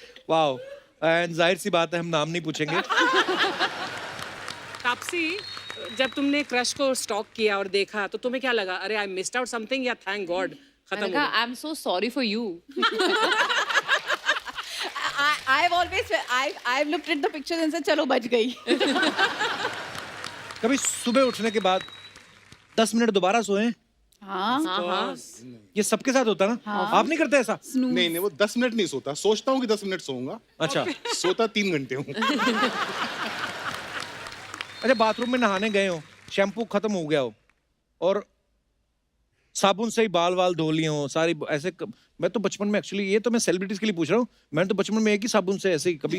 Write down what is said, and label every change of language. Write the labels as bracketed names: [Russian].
[Hindi] Wow. And जाहिर सी बात है हम नाम नहीं पूछेंगे। तापसी, जब तुमने क्रश को स्टॉक किया और देखा तो तुम्हें क्या लगा? [English] अरे I missed out something या thank God [Hindi] खत्म हो गया? [English] I am so sorry for you. I've always I've looked at the pictures and said [Hindi] चलो बच गई। कभी सुबह उठने के बाद 10 मिनट दोबारा सोए? हाँ। ये सबके साथ होता है ना? आप नहीं करते ऐसा? नहीं नहीं, वो 10 मिनट नहीं सोता, सोचता हूँ कि 10 मिनट सोऊंगा, अच्छा। सोता 3 घंटे हूँ। अच्छा बाथरूम में नहाने गए हो, शैम्पू खत्म हो गया हो और साबुन से ही बाल वाल धो लिए हो सारी ऐसे मैं तो बचपन में एक्चुअली, ये तो मैं सेलिब्रिटीज के लिए पूछ रहा हूँ, मैंने तो बचपन में एक ही साबुन से ऐसे ही कभी